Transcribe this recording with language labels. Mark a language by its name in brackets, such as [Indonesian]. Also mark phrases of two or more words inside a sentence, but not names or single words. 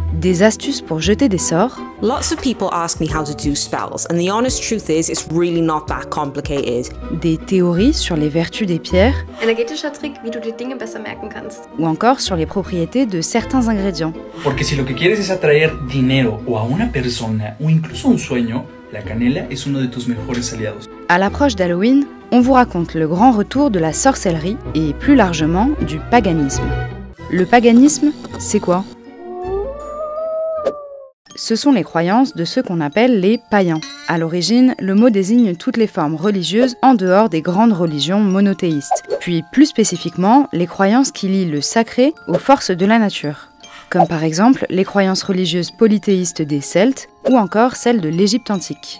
[French] Des astuces pour jeter des sorts. [English] Lots of people ask me how to do spells, and the honest truth is it's really not that complicated. [French] Des théories sur les vertus des pierres. [German] Energetischer Trick, wie du dir Dinge besser merken kannst. [French] Ou encore sur les propriétés de certains ingrédients. [Spanish] Porque si lo que quieres es atraer dinero o a una persona o incluso un sueño, la canela es uno de tus mejores aliados. [French] À l'approche d'Halloween, on vous raconte le grand retour de la sorcellerie et plus largement du paganisme. Le paganisme, c'est quoi ? Ce sont les croyances de ceux qu'on appelle les païens. À l'origine, le mot désigne toutes les formes religieuses en dehors des grandes religions monothéistes, puis plus spécifiquement les croyances qui lient le sacré aux forces de la nature, comme par exemple les croyances religieuses polythéistes des Celtes ou encore celles de l'Égypte antique.